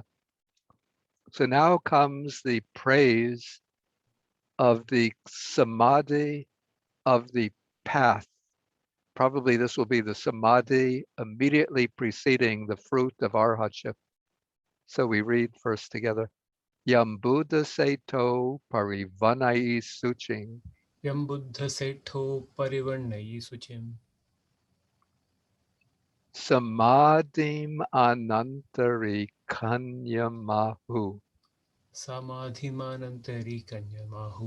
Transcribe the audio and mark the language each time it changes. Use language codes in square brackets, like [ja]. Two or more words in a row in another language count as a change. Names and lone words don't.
[en] So now comes the praise of the samadhi of the path. Probably this will be the samadhi immediately preceding the fruit of arhatship. So we read first together. [pi] Yam Buddha Seto Parivanai Suching. Yam Buddha Setho Parivarnayi Suchim. Samadhim Anantari Kanyamahu. Samadhimanantari Kanyamahu.